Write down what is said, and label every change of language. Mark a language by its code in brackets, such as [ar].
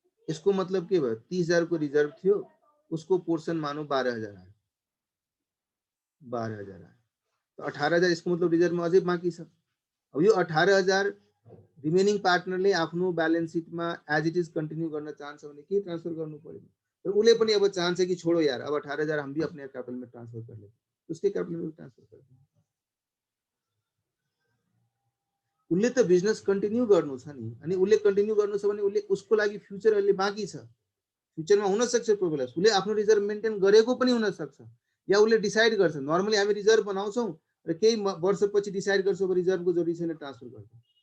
[ne] यसको मतलब के भयो, 30,000 को रिजर्भ थियो, उसको पोर्सन मानौ 12,000 आयो, 12,000 आयो। तो 18,000 यसको मतलब रिजर्भ में अझै बाँकी छ। अब यो 18,000 रिमेनिङ पार्टनरले आफ्नो ब्यालेन्स सिटमा एज इट इज कन्टिन्यू गर्न चाहन्छ भने के ट्रान्सफर गर्नु पर्यो। तर उसले पनि अब चाहन्छ कि छोडो यार, अब 18,000 [hi] हम भी अपने कैपिटल में ट्रांसफर कर लेते, उसके कैपिटल में ट्रांसफर कर दें। [ne] उसले त बिजनेस कन्टिन्यू गर्नु छ नि, अनि उसले कन्टिन्यू गर्नु छ भने उसले उसको लागि फ्युचर अहिले बाँकी छ, फ्युचरमा हुन सक्छ कोही बेला उसले आफ्नो रिजर्भ मेन्टेन गरेको पनि हुन सक्छ, या उसले डिसाइड गर्छ। नर्मली हामी रिजर्भ बनाउँछौँ र केही वर्षपछि डिसाइड गर्छौँ अब रिजर्भको जरुरी छैन ट्रान्सफर गर्छौँ।